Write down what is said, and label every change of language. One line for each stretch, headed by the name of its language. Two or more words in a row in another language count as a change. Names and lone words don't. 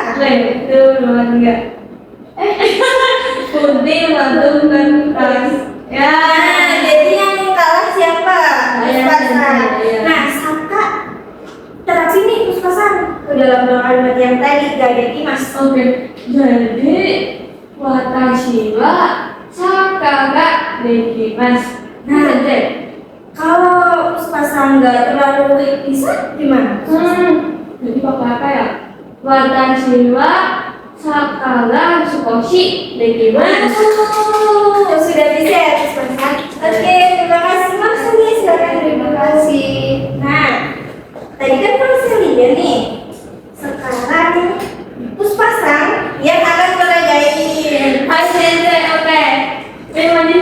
Indonesian: Itu memang enggak. Putih langsung kan tas. Ya. Nah, jadi yang kalah siapa? Saya, Puspasang. iya. Nah, Saka terapin nih Puspasang ke dalam kalimat yang tadi gak ada Dimas. Oke.
Japanese: Jadi 私は サッカー が できます.
Indonesian: Nah. Sensei. Kalau Puspasang nggak terlalu bisa gimana? Jadi pakai apa ya?
Japanese: 私は サッカー が 少し できます.
Indonesian: Sudah bisa ya Puspasang? Oke, terima kasih Marcelia. Silakan terima kasih. Nah, tadi kan Marcelia nih. Sekarang Puspasang yang akan meragain. Hai Sensei, oke. Terima kasih